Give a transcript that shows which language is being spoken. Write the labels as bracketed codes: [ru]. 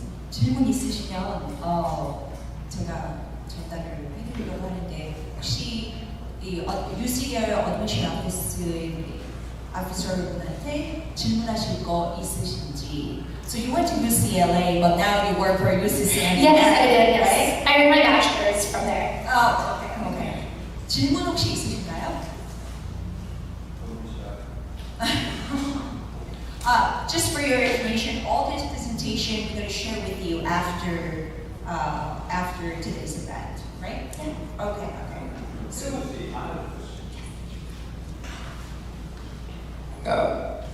[ko] 질문 있으시면 제가 전달을 해드리려고 하는데 혹시 이 UCL 어드미션 오피서분한테 질문하실 거 있으신지? [en] So you went to UCLA, but now you work for UC San Diego. Yes, I did. Yes, right? I earned my bachelor's from there. Oh, okay. [ko] 질문 혹시 있으신가요? [en] Just for your information, all this presentation we're going to share with you after today's event, right? Yeah. Okay. So